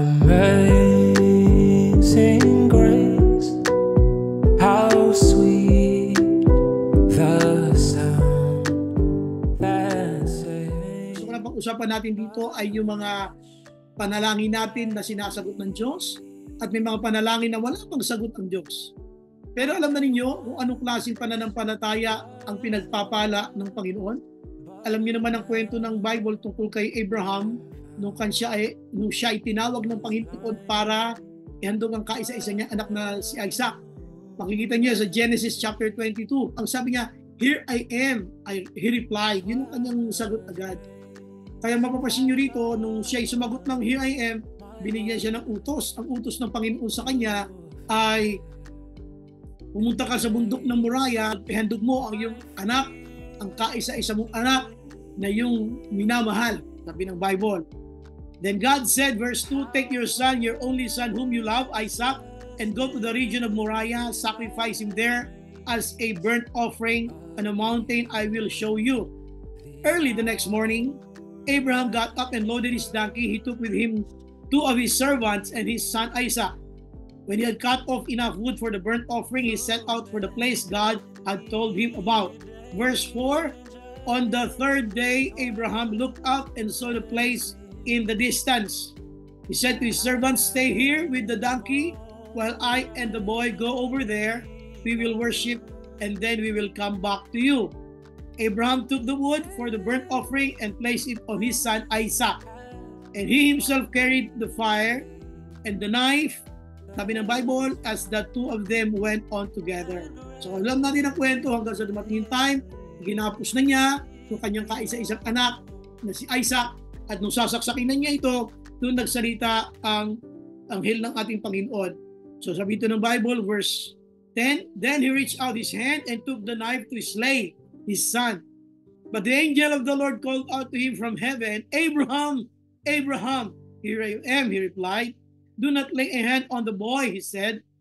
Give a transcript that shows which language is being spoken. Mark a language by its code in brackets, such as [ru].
[en] Amazing grace, how sweet the sound that saved. [tl] So kung pag-usapan natin dito ay yung mga panalangin natin na sinasagot ng Diyos at may mga panalangin na wala pang sagot ng Diyos. Pero alam na ninyo kung anong klaseng pananampalataya ang pinagpapala ng Panginoon? Alam niyo naman ang kwento ng Bible tungkol kay Abraham nung siya ay tinawag ng Panginoon para ihandog ang kaisa-isa niya anak na si Isaac. Makikita niyo sa Genesis chapter 22. Ang sabi niya, [en] "Here I am," he replied. [tl] Yun ang kanyang sagot agad. Kaya mapapansin niyo rito, nung siya ay sumagot ng [en] "Here I am," [tl] binigyan siya ng utos. Ang utos ng Panginoon sa kanya ay, pumunta ka sa bundok ng Moriah, ihandog mo ang iyong anak, ang kaisa-isa mong anak na iyong minamahal, sabi ng Bible. [en] Then God said, verse 2, "Take your son, your only son whom you love, Isaac, and go to the region of Moriah, sacrifice him there as a burnt offering on a mountain I will show you." Early the next morning, Abraham got up and loaded his donkey. He took with him 2 of his servants and his son Isaac. When he had cut off enough wood for the burnt offering, he set out for the place God had told him about. Verse 4, on the third day, Abraham looked up and saw the place in the distance. He said to his servants, "Stay here with the donkey while I and the boy go over there. We will worship and then we will come back to you." Abraham took the wood for the burnt offering and placed it on his son Isaac. And he himself carried the fire and the knife, [tl] sabi ng Bible, [en] as the 2 of them went on together. [tl] So alam natin ang kwento hanggang sa dumating yung time, ginapos na niya yung kanyang kaisa-isang anak na si Isaac, at nung sasaksakin na niya ito, doon nagsalita ang anghel ng ating Panginoon. So sabi ito ng Bible, [en] verse 10, "Then he reached out his hand and took the knife to slay his son. But the angel of the Lord called out to him from heaven, 'Abraham, Abraham.' 'Here I am,' he replied. 'Do not lay a hand on the boy,' he said.